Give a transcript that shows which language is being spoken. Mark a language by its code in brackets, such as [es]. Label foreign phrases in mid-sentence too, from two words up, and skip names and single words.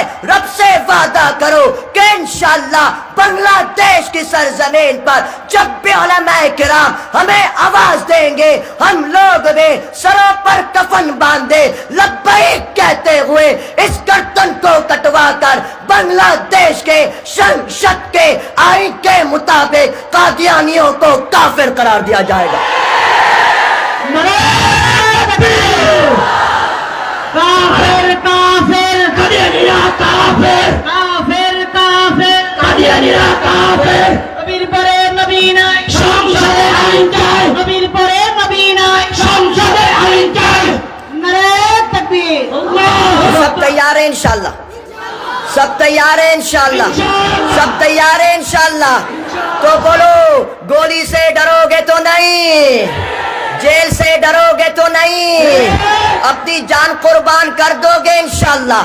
[ur] رب سے وعدہ کرو کہ انشاءاللہ بنگلہ دیش کی سرزمین پر جب بھی علماء کرام ہمیں آواز دیں گے، ہم لوگ بھی سروں پر کفن باندھے لبیک کہتے ہوئے اس گردن کو کٹوا کر بنگلہ دیش کے شنشت کے آئین کے مطابق قادیانیوں کو کافر قرار دیا جائے گا۔ کافر کافر قادیانیہ کافر، کافر کافر قادیانیہ کافر، [bn] নবীর পরে নবী নাই, সংসদে আইন চাই, নবীর পরে নবী নাই, সংসদে আইন চাই। নারে তাকবীর। [ur] سب تیار ہیں انشاءاللہ؟ سب تیار ہیں انشاءاللہ؟ سب تیار ہیں انشاءاللہ؟ تو بولو گولی سے ڈرو گے تو نہیں، جیل سے ڈرو گے تو نہیں، اپنی جان قربان کر دو گے انشاءاللہ،